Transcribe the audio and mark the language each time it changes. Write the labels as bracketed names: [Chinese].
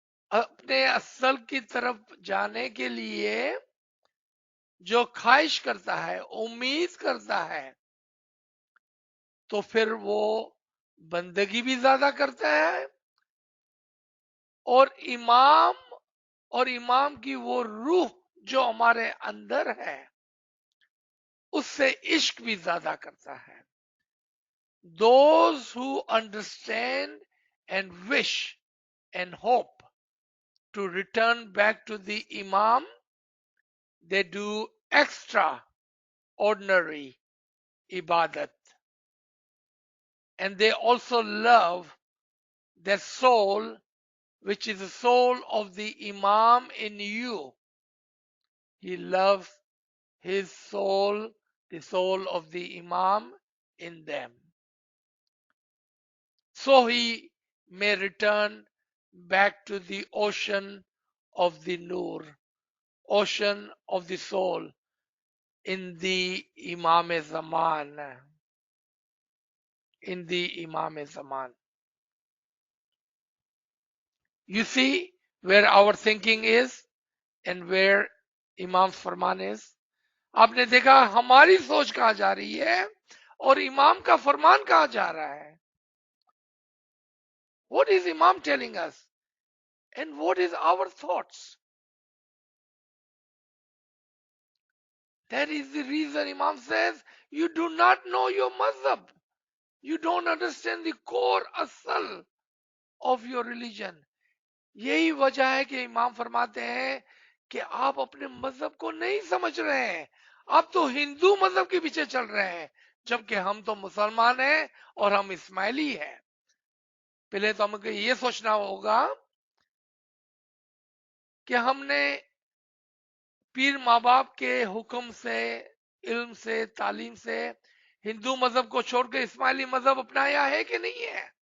[Hindi] अपने असल की तरफ जाने के लिए जो ख्वाहिश करता है, उम्मीद करता है, तो फिर वो बंदगी भी ज्यादा करता है और इमाम की वो रूह जो हमारे अंदर है उससे इश्क भी ज्यादा करता है। [English] Those who understand and wish and hope to return back to the Imam, they do extraordinary ibadat. And they also love their soul, which is the soul of the Imam in you. He loves his soul, the soul of the Imam in them. So he may return back to the ocean of the Nur, ocean of the soul in the Imam Zaman. In the Imam Zaman. You see where our thinking is and where Imam's फरमान is. [Hindi] आपने देखा हमारी सोच कहां जा रही है और इमाम का फरमान कहां जा रहा है. [English] What is Imam telling us and what is our thoughts? That is the reason Imam says you do not know your mazhab. You don't understand the core asal of your religion. [Hindi] यही वजह है कि इमाम फरमाते हैं कि आप अपने मजहब को नहीं समझ रहे हैं, आप तो हिंदू मजहब के पीछे चल रहे हैं, जबकि हम तो मुसलमान हैं और हम इस्माइली हैं. पहले तो हमको ये सोचना होगा कि हमने पीर माँ बाप के हुक्म से, इल्म से, तालीम से हिंदू मजहब को छोड़ के इस्माइली मजहब अपनाया है कि नहीं है.